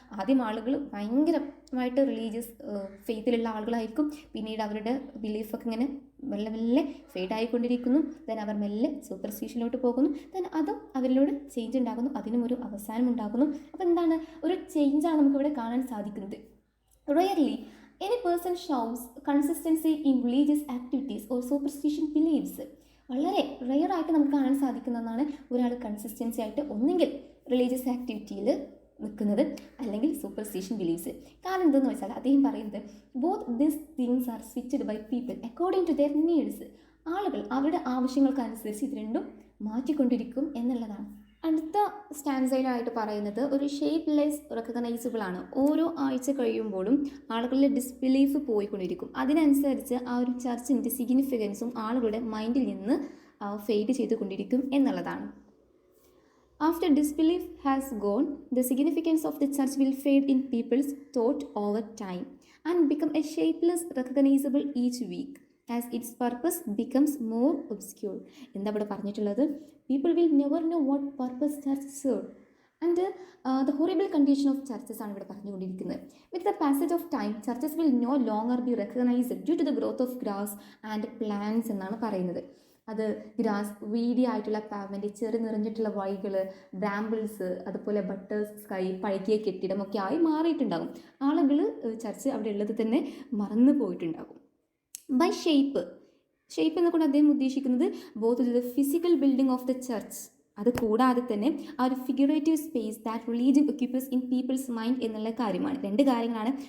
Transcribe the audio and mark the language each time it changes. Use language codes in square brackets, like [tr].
[ml] ആദ്യം ആളുകൾ ഭയങ്കരമായിട്ട് റിലീജിയസ് ഫെയ്ത്തിലുള്ള ആളുകളായിരിക്കും. പിന്നീട് അവരുടെ ബിലീഫൊക്കെ ഇങ്ങനെ മെല്ലെ മെല്ലെ ഫെയ്ഡായിക്കൊണ്ടിരിക്കുന്നു. ദെൻ അവർ മെല്ലെ സൂപ്പർസ്റ്റിഷനിലോട്ട് പോകുന്നു. ദെൻ അതും അവരിലൂടെ ചേഞ്ച് ഉണ്ടാകുന്നു, അതിനും ഒരു അവസാനം ഉണ്ടാകുന്നു. അപ്പോൾ എന്താണ്? ഒരു ചേഞ്ചാണ് നമുക്കിവിടെ കാണാൻ സാധിക്കുന്നത്. [en] Rarely any person shows consistency in religious activities or superstition beliefs. [ml] വളരെ റെയർ ആയിട്ട് നമുക്ക് കാണാൻ സാധിക്കുന്നതാണ് ഒരാൾ കൺസിസ്റ്റൻസി ആയിട്ട് ഒന്നെങ്കിൽ റിലീജിയസ് ആക്ടിവിറ്റിയിൽ നിൽക്കുന്നത്, അല്ലെങ്കിൽ സൂപ്പർസ്റ്റിഷൻ ബിലീഫ്സ്. കാരണം എന്തെന്ന് വെച്ചാൽ അദ്ദേഹം പറയുന്നത് [en] Both this things are switched by people according to their needs. [ml] ആളുകൾ അവരുടെ ആവശ്യങ്ങൾക്കനുസരിച്ച് ഇത് രണ്ടും മാറ്റിക്കൊണ്ടിരിക്കും എന്നുള്ളതാണ്. അടുത്ത സ്റ്റാൻസയിലായിട്ട് പറയുന്നത് ഒരു ഷേപ്പ്ലെസ് റെക്കഗ്നൈസബിൾ ആണ്. ഓരോ ആഴ്ച കഴിയുമ്പോഴും ആളുകളുടെ ഡിസ്ബിലീഫ് പോയിക്കൊണ്ടിരിക്കും. അതിനനുസരിച്ച് ആ ഒരു ചർച്ചിൻ്റെ സിഗ്നിഫിക്കൻസും ആളുകളുടെ മൈൻഡിൽ നിന്ന് ഫെയ്ഡ് ചെയ്തുകൊണ്ടിരിക്കും എന്നുള്ളതാണ്. [en] After disbelief has gone, the significance of the church will fade in people's thought over time and become a shapeless, recognizable each week as its purpose becomes more obscure. [ml] എന്താ ഇവിടെ പറഞ്ഞിട്ടുള്ളത്? [en] People will never know what purpose church served. And the horrible condition of churches [ml] ആണ് ഇവിടെ പറഞ്ഞുകൊണ്ടിരിക്കുന്നത്. [en] With the passage of time, churches will no longer be recognized due to the growth of grass and plants [ml] എന്നാണ് പറയുന്നത്. അത് grass, വീതി ആയിട്ടുള്ള പാവ്മെൻറ്റ്, ചെറു നിറഞ്ഞിട്ടുള്ള വഴികൾ, ബ്രാമ്പിൾസ്, അതുപോലെ ബട്ടേഴ്സ് സ്കൈ, പഴകിയ കെട്ടിടമൊക്കെ ആയി മാറിയിട്ടുണ്ടാകും. ആളുകൾ ചർച്ച് അവിടെ ഉള്ളത് തന്നെ മറന്നു പോയിട്ടുണ്ടാകും. [en] by shape [ml] എന്നുകൊണ്ട് അദ്ദേഹം ഉദ്ദേശിക്കുന്നത് [en] both the physical building of the church, [ml] അത് കൂടാതെ തന്നെ ആ ഒരു [en] figurative space that religion occupies in people's mind [ml] എന്നുള്ള കാര്യമാണ്. രണ്ട് കാര്യങ്ങളാണ്.